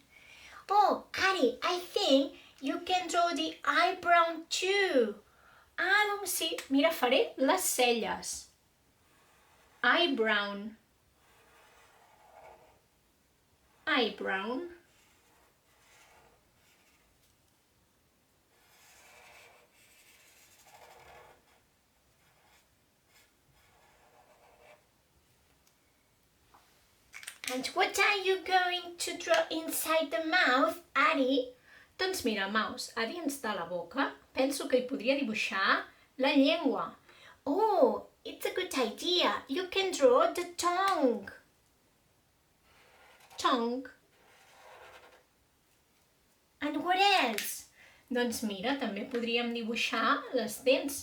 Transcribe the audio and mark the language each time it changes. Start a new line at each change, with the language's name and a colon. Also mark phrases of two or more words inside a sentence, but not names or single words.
English: Oh, Addie, I think you can draw the eyebrow too.
Catalan: Ah, doncs sí. Mira, faré les celles.
English: Eyebrow. Eyebrow. And what are you going to draw inside the mouth, Addie?
Catalan: Doncs mira, Maus, a dins de la boca penso que hi podria dibuixar la llengua.
English: Oh, it's a good idea. You can draw the tongue. Tongue. And what else?
Catalan: Doncs mira, també podríem dibuixar les dents.